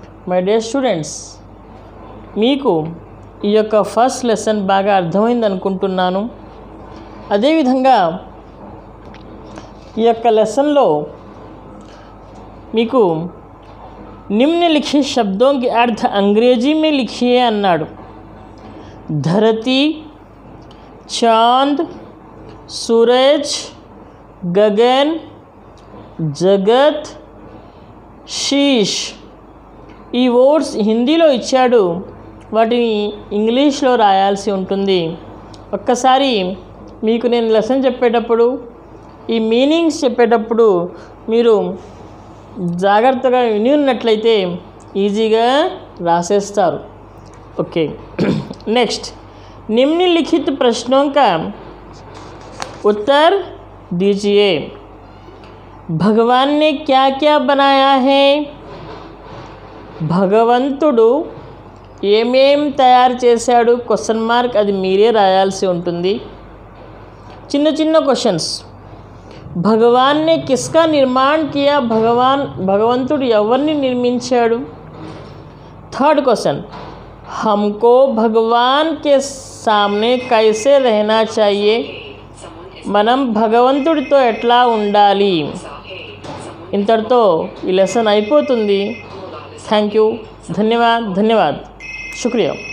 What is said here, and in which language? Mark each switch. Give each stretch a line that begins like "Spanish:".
Telugu: My dear students, మీకు ఈ యొక్క ఫస్ట్ లెసన్ బాగా అర్థమైంది అనుకుంటున్నాను. అదేవిధంగా ఈ యొక్క లెసన్లో మీకు
Hindi: నిమ్నలిఖిत शब्दों के अर्थ अंग्रेजी में लिखिए
Telugu: అన్నాడు.
Hindi: धरती, चांद, सूरज, गगन, जगत, शीश.
Telugu: ఈ వర్డ్స్ హిందీలో ఇచ్చాడు, వాటిని ఇంగ్లీష్లో రాయాల్సి ఉంటుంది. ఒక్కసారి మీకు నేను లెసన్ చెప్పేటప్పుడు ఈ మీనింగ్స్ చెప్పేటప్పుడు మీరు జాగ్రత్తగా విని ఉన్నట్లయితే ఈజీగా రాసేస్తారు.
English: okay next,
Hindi: निम्नलिखित प्रश्नों का उत्तर दीजिए. भगवान ने क्या क्या बनाया है?
Telugu: భగవంతుడు ఏమేం తయారు చేశాడు? క్వశ్చన్ మార్క్, అది మీరే రాయాల్సి ఉంటుంది. చిన్న చిన్న క్వశ్చన్స్.
Hindi: భగవాన్ నే కిస్కా నిర్మాణ్ కియా?
Telugu: భగవంతుడు ఎవరిని నిర్మించాడు?
English: third question,
Hindi: हमको भगवान के सामने कैसे रहना चाहिए?
Telugu: మనం భగవంతుడితో ఎట్లా ఉండాలి? ఇంతటితో ఈ లెసన్ అయిపోతుంది. థ్యాంక్ యూ, ధన్యవాద్, शुक्रिया.